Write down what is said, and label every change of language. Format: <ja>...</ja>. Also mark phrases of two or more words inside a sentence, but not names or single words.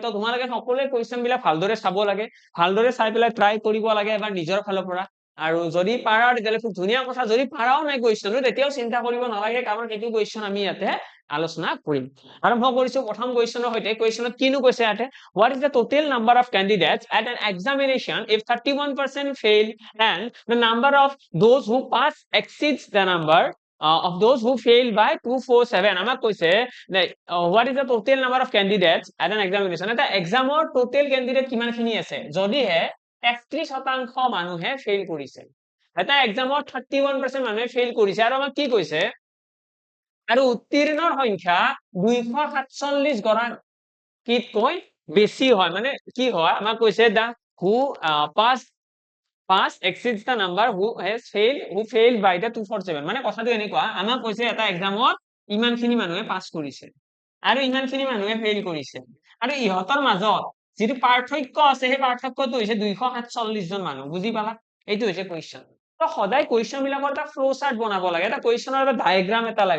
<as>তো তোমালোকে সকলোৱে কুৱেশ্যন বিলাক ভালদৰে চাব লাগে, ভালদৰে চাই পেলাই ট্ৰাই কৰিব লাগে এবাৰ নিজৰ ফালৰ পৰা। আৰু যদি পাৰা তেতিয়াহ'লে খুব ধুনীয়া কথা, যদি পাৰাও নাই কুৱেশ্যনটো তেতিয়াও চিন্তা কৰিব নালাগে কাৰণ এইটো কুৱেশ্যন আমি ইয়াতে আলোচনা কৰিম। আৰম্ভ কৰিছো প্ৰথম কুৱেশ্যনৰ সৈতে। কুৱেশ্যনত কিনো কৈছে ইয়াতে,</as> <en>what is the total number of candidates at an examination if 31% fail and the number of those who pass exceeds the number of those who fail by 247?</en> <as>আমাক কৈছে</as> <en>what is the total number of candidates at an examination?</en> <as>এটা এক্সামৰ</as> <en>total candidate</en> <as>কিমানখিনি আছে যদিহে 31% মানুহে ফেইল কৰিছে। এটা এক্সামত 31% মানুহে ফেইল কৰিছে আৰু আমাক কি কৈছে আৰু উত্তীৰ্ণৰ সংখ্যা 247 গৰাকীতকৈ বেছি হয়। মানে কি হয় আমাক কৈছে</as> <en>দা who pass exceeds the number who failed by the 247।</en> <as>মানে কথাটো এনেকুৱা আমাক কৈছে এটা এক্সামত ইমানখিনি মানুহে পাছ কৰিছে আৰু ইমানখিনি মানুহে ফেইল কৰিছে আৰু ইহঁতৰ মাজত যিটো পাৰ্থক্য আছে সেই পাৰ্থক্যটো হৈছে 247 জন মানুহ। বুজি পালা? এইটো হৈছে কুৱেশ্যন। তো সদায় কুৱেশ্যন বিলাকৰ এটা</as> <en>flow chart</en> <as>বনাব লাগে, এটা কুৱেশ্যনৰ এটা ডায়াগ্ৰাম এটা লাগে।</as>